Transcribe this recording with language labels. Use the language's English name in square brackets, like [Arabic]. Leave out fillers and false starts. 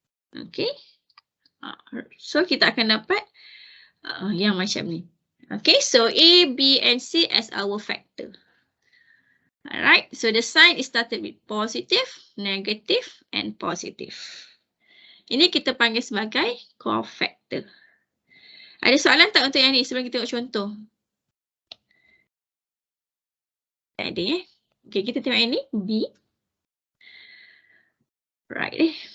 [Malay] Okay. So kita akan dapat yang macam ni. [English] Okay, so A, B, and C as our factor. Alright, so the sign is started with positive, negative, and positive. [Malay] Ini kita panggil sebagai cofactor. Ada soalan tak untuk yang ni sebelum kita tengok contoh? Tak ada Okay, kita tengok yang ni, B. [English] Right.